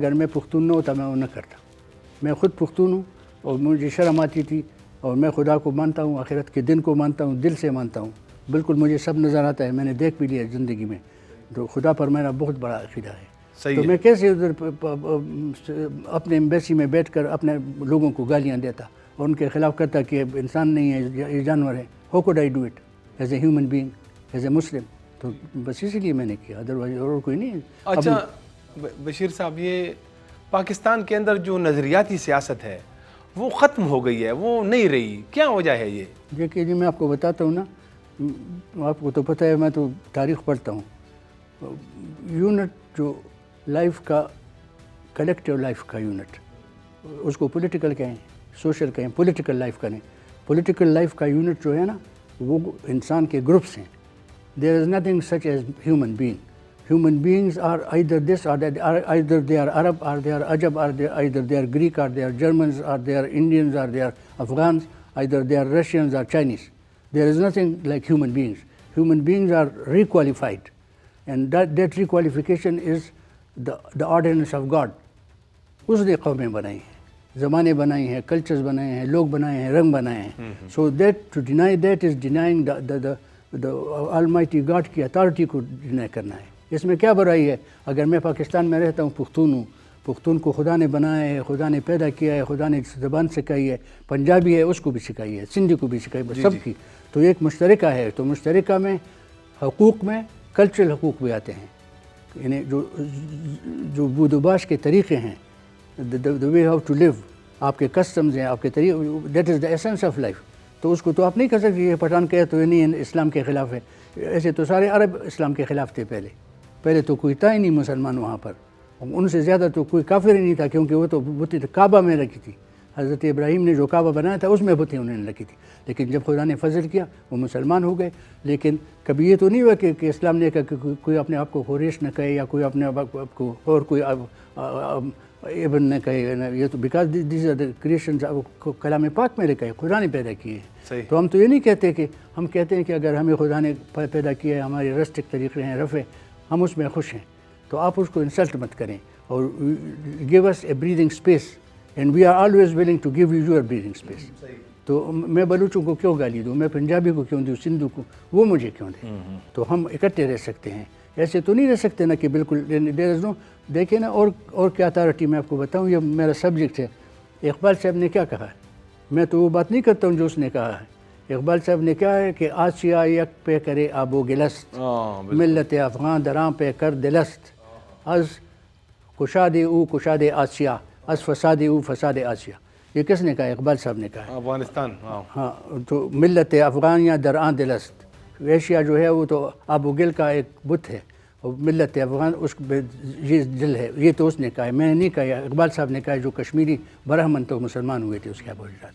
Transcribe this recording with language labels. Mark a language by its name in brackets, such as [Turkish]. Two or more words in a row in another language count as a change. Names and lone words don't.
[Urdu] اگر میں پختون نہ ہوتا میں وہ نہ کرتا. میں خود پختون ہوں اور مجھے شرم آتی تھی, اور میں خدا کو مانتا ہوں, آخرت کے دن کو مانتا ہوں, دل سے مانتا ہوں. بالکل مجھے سب نظر آتا ہے, میں نے دیکھ بھی لیا زندگی میں. تو خدا پر میرا بہت بڑا عقیدہ ہے. تو میں کیسے ادھر اپنے ایمبیسی میں بیٹھ کر اپنے لوگوں کو گالیاں دیتا اور ان کے خلاف کرتا کہ انسان نہیں ہے, یہ جانور ہے. [English] How could I do it as a human being, as a Muslim. [Urdu] تو بس اسی لیے میں نے کیا, ادروائز اور کوئی نہیں. اچھا بشیر صاحب, یہ پاکستان کے اندر جو نظریاتی سیاست ہے وہ ختم ہو گئی ہے, وہ نہیں رہی, کیا وجہ ہے یہ؟ دیکھیے جی میں آپ کو بتاتا ہوں نا, آپ کو تو پتہ ہے میں تو تاریخ پڑھتا ہوں. یونٹ جو لائف کا [English] collective life [Urdu] کا یونٹ, اس کو پولیٹیکل کہیں, سوشل کہیں, [English] political life [Urdu] کا نہیں. [English] political life [Urdu] کا یونٹ جو ہے نا وہ انسان کے گروپس ہیں. [English] There is nothing such as human being. Human beings are either this or that, either they are Arab or they are Ajab, or either they are Greek or they are Germans or they are Indians or they are Afghans, either they are Russians or Chinese. There is nothing like human beings. Human beings are requalified, and that requalification is the ordinance of God. [Urdu] اس نے قومیں بنائی ہیں, زمانے بنائی ہیں, کلچرز بنائے ہیں, لوگ بنائے ہیں, رنگ بنائے ہیں. [English] So that to deny that is denying the Almighty God [Urdu] کی اتھارٹی کو ڈینائی کرنا ہے. اس میں کیا برائی ہے؟ اگر میں پاکستان میں رہتا ہوں, پختون ہوں, پختون کو خدا نے بنایا ہے, خدا نے پیدا کیا ہے, خدا نے زبان سکھائی ہے, پنجابی ہے اس کو بھی سکھائی ہے, سندھی کو بھی سکھائی ہے, سب کی تو ایک مشترکہ ہے. تو مشترکہ میں حقوق میں کلچرل حقوق بھی آتے ہیں, یعنی جو بود و باش کے طریقے ہیں, [English] the way how to live, [Urdu] آپ کے کسٹمز ہیں, آپ کے طریقے, [English] that is the essence of life. [Urdu] تو اس کو تو آپ نہیں کہہ سکتے یہ پٹھان کہے تو یہ نہیں اسلام کے خلاف ہے. ایسے تو سارے عرب اسلام کے خلاف تھے. پہلے تو کوئی تھا ہی نہیں مسلمان وہاں پر, ان سے زیادہ تو کوئی کافر ہی نہیں تھا, کیونکہ وہ تو بتیں کعبہ میں رکھی تھی. حضرت ابراہیم نے جو کعبہ بنایا تھا اس میں بتیں انہوں نے رکھی تھی. لیکن جب خدا نے فضل کیا وہ مسلمان ہو گئے. لیکن کبھی یہ تو نہیں ہوا کہ اسلام نے کہا کہ کوئی اپنے آپ کو خوریش نہ کہے یا کوئی اپنے آپ کو اور کوئی ابن نہ کہے. یہ تو [English] because these are the creations, [Urdu] کلام پاک میں لکھا ہے, خدا نے پیدا کیے ہیں. تو ہم تو یہ نہیں کہتے کہ ہم کہتے ہیں کہ اگر ہمیں خدا نے پیدا کیا ہے, ہمارے رسٹک طریقے ہیں, رفع, ہم اس میں خوش ہیں. تو آپ اس کو انسلٹ مت کریں, اور [English] give us a breathing space, and we are always willing to give you your breathing space. [Urdu] تو میں بلوچوں کو کیوں گالی دوں, میں پنجابی کو کیوں دوں, سندھو کو, وہ مجھے کیوں دیں. تو ہم اکٹھے رہ سکتے ہیں, ایسے تو نہیں رہ سکتے نا کہ بالکل [English] there is no. [Urdu] دیکھیں نا, اور کیا اتھارٹی میں آپ کو بتاؤں, یہ میرا سبجیکٹ ہے. اقبال صاحب نے کیا کہا ہے, میں تو وہ بات نہیں کرتا ہوں جو اس نے کہا ہے. اقبال صاحب نے کہا ہے کہ [Persian] آسیا یک پہ کرے آب و گلست, ملت افغان دراں پہ کر دلست, از کشاد او کشاد آسیا, از فساد او فساد آسیا. [Urdu] یہ کس نے کہا؟ اقبال صاحب نے کہا ہے. افغانستان. ہاں, تو [Persian] ملت افغانیہ دراں دلست, [Urdu] ایشیا جو ہے وہ تو [Persian] آب و گل [Urdu] کا ایک بت ہے, اور ملت افغان اس یہ دل ہے. یہ تو اس نے کہا ہے, میں نے نہیں کہا. اقبال صاحب نے کہا ہے, جو کشمیری برہمن تو مسلمان ہوئے تھے اس کے بوجھات.